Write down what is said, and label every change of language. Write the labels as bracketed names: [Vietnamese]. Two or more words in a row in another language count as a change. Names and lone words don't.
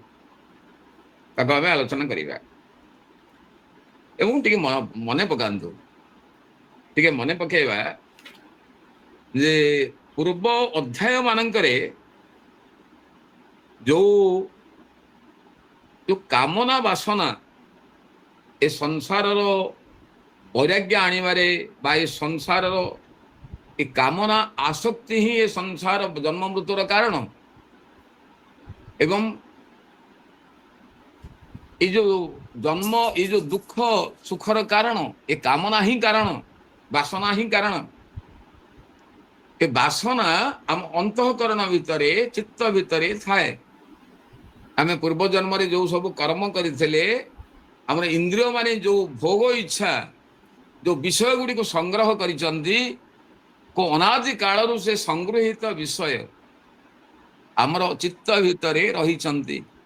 [Odia] ତାକୁ ଆମେ ଆଲୋଚନା କରିବା ଏବଂ ଟିକେ ମନେ ପକାନ୍ତୁ ଟିକେ ମନେ ପକେଇବା ଯେ ପୂର୍ବ ଅଧ୍ୟାୟ ମାନଙ୍କରେ ଯୋଉ ଯୋଉ କାମନା ବାସନା ଏ ସଂସାରର ବୈରାଗ୍ୟ ଆଣିବାରେ ବା ଏ ସଂସାରର ଏ କାମନା ଆସକ୍ତି ହିଁ ଏ ସଂସାର ଜନ୍ମ ମୃତ୍ୟୁର କାରଣ ଏବଂ ଏଇ ଯେ ଜନ୍ମ ଏଇ ଯେ ଦୁଃଖ ସୁଖର କାରଣ ଏ କାମନା ହିଁ କାରଣ ବାସନା ହିଁ କାରଣ ଏ ବାସନା ଆମ ଅନ୍ତଃକରଣ ଭିତରେ ଚିତ୍ତ ଭିତରେ ଥାଏ ଆମେ ପୂର୍ବ ଜନ୍ମରେ ଯୋଉ ସବୁ କର୍ମ କରିଥିଲେ ଆମର ଇନ୍ଦ୍ରିୟ ମାନେ ଯୋଉ ଭୋଗ ଇଚ୍ଛା ଯୋଉ ବିଷୟ ଗୁଡ଼ିକୁ ସଂଗ୍ରହ କରିଛନ୍ତି କୋ ଅନାଦି କାଳରୁ ସେ ସଂଗୃହୀତ ବିଷୟ ଆମର ଚିତ୍ତ ଭିତରେ ରହିଛନ୍ତି